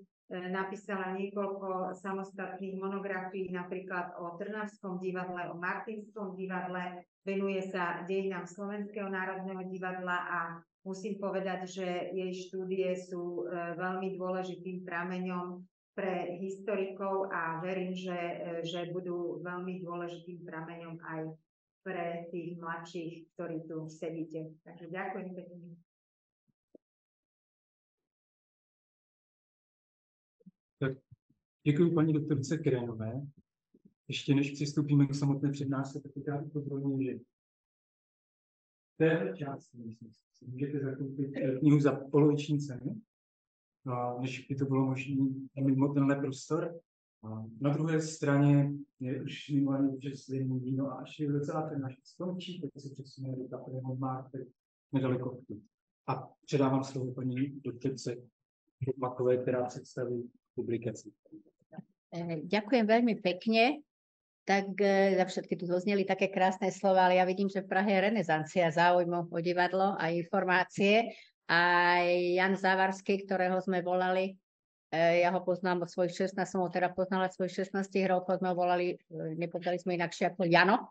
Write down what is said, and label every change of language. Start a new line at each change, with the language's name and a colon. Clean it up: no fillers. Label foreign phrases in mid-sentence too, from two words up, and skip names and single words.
Slovak: Napísala niekoľko samostatných monografií, napríklad o Trnavskom divadle, o Martinskom divadle, venuje sa dejinám Slovenského národného divadla a musím povedať, že jej štúdie sú veľmi dôležitým prameňom pre historikov a verím, že budú veľmi dôležitým prameňom aj pre tých mladších, ktorí tu sedíte. Takže ďakujem pekne.
Czech: Tak děkuji paní doktorce Krenové. Ještě než přistoupíme k samotné přednášce, tak já upozorňuji, že v téhle části si můžete zakoupit knihu za poloviční cenu, než by to bylo možné mimo tenhle prostor. Na druhé straně je už minimálně upřesnění víno a až je docela přednáška skončí, tak se přesuneme do Kaple Montmartre nedaleko vtud. A předávám slovo paní doktorce Makové, která představí publikaci.
Slovak: Ďakujem veľmi pekne. Tak za všetky tu dozneli také krásne slova, ale ja vidím, že v Prahe je renesancia záujmu o divadlo a informácie. A Jan Závarský, ktorého sme volali, ja ho poznám od svojich 16, som ho teda poznala od svojich 16 rokov, sme ho volali, nepovedali sme inakšie ako Jano.